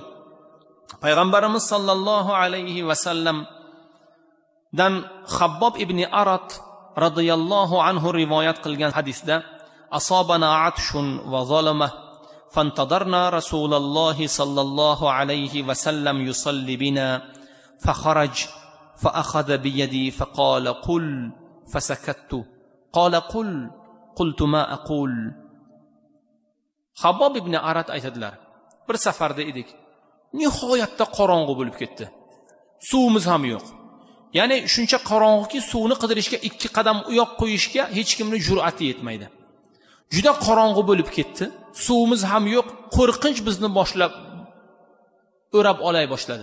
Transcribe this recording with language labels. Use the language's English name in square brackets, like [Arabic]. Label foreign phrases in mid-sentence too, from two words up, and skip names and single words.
[Arabic] Payg'ambarimiz صلى الله عليه وسلم dan Xabbob ibn Arat رضي الله عنه [Uzbek] rivoyat qilgan hadisda [Arabic] أصابنا عطش وظلمة فانتظرنا رسول الله صلى الله عليه وسلم يصلي بنا فخرج فأخذ بيدي فقال قل فسكت قال قل قلت ما أقول. [Uzbek] Xabbob ibn Arat aytadilar, bir safarda edik, nihoyatda qorong'u bo'lib ketdi, suvimiz ham yo'q. Ya'ni shuncha qorong'uki suvni qidirishga 2 qadam u yoq qo'yishga hech kimning jur'ati yetmaydi. Juda qorong'u bo'lib ketdi, suvimiz ham yo'q, qo'rqinch bizni boshlab o'rab olay boshladi.